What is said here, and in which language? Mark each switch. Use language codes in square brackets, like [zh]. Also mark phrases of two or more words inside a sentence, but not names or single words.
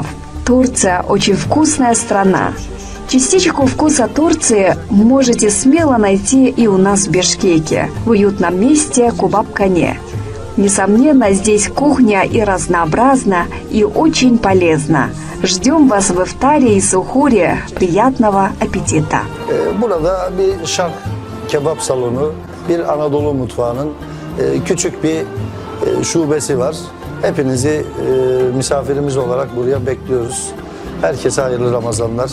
[ru] Турция – очень вкусная страна. Частичку вкуса Турции можете смело найти и у нас в Бишкеке, в уютном месте Кубаб-Кане. Несомненно, здесь кухня и разнообразна, и очень полезна. Ждем вас в ифтаре и сухуре. Приятного аппетита! [tr] Burada bir şark kebap salonu, bir Anadolu mutfağının küçük bir şubesi var. Hepinizi misafirimiz olarak buraya bekliyoruz. Herkese hayırlı Ramazanlar.